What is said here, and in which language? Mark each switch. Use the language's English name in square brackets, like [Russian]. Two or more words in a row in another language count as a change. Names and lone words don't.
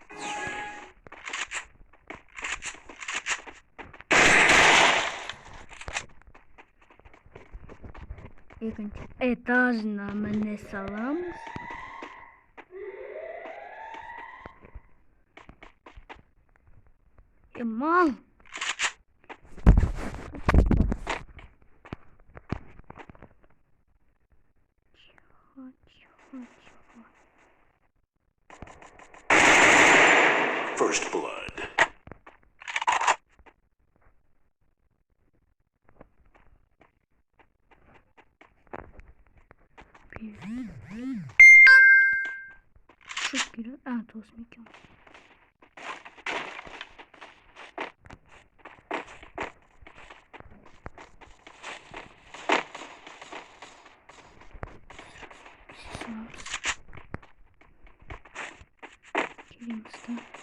[Kazakh] Екінші этажына міне саламыз. Мал. [English] First blood. [Turkish] Çok güzel. Ah, tost mekan. [Kazakh] Келеміз да.